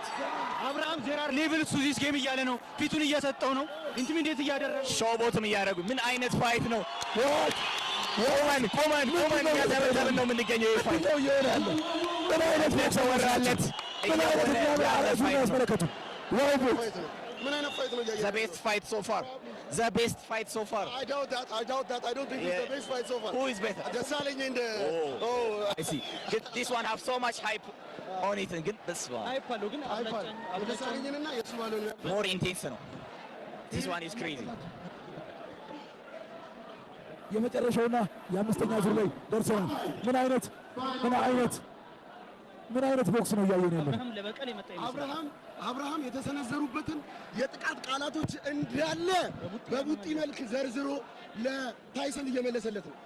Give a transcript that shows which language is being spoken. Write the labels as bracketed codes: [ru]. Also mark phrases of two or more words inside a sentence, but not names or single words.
[am] አብርሃም ዜራር [en] level to this game [am] እያለ ነው። ፊቱን እየሰጠው ነው። ኢንቲሚዴት እያደረገ ሾቦትም እያደረጉ ምን አይነት ፋይት ነው? ቆመን እያደረገን ነው የምንገኘው። ፋይት ምን አይነት ተወራለት ያስመለከቱ ምን አይነት ፋይት ነው? [en] The best fight so far. The best fight so far. I doubt that. I don't think it's the best fight so far. Who is better? Desalegn in the I see. This one have so much hype on it. ግን this one [am] አይፓለው ግን Desalegn እና የሱ ማለት ነው [en] more intense ነው. This one is crazy. [am] የመጨረሻውና የአምስተኛ ዙር ላይ ደርሰናል። ምን አይነት ቦክስ ነው እያየን ያለው? አብርሃም ለበቀል የመጣ ይመስላል። አብርሃም የተሰነዘሩበትን የጥቃት ቃላቶች እንዳለ በቡጢ መልክ ዘርዝሮ ለታይሰን እየመለሰለት ነው።